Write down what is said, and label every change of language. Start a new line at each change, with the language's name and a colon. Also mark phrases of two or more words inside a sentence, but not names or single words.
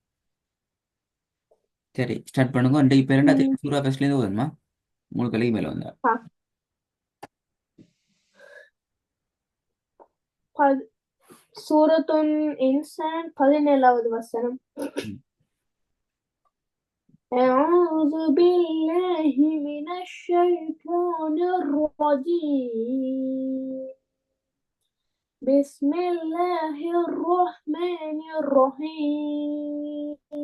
Tamil: சரி ஸ்டார்ட் பண்ணுங்க. இன்றைக்கு இப்போ ம். ரெண்டாவது சூறா ஃபர்ஸ்ட்லேருந்து வருமா? 3 கலைக்கு மேலே வந்தா. ஆ. பது- சூரத்துன் இன்சான் 17வது வசனம். ம்.
Arabic: أعوذ بالله من الشيطان الرجيم. بسم الله الرحمن الرحيم.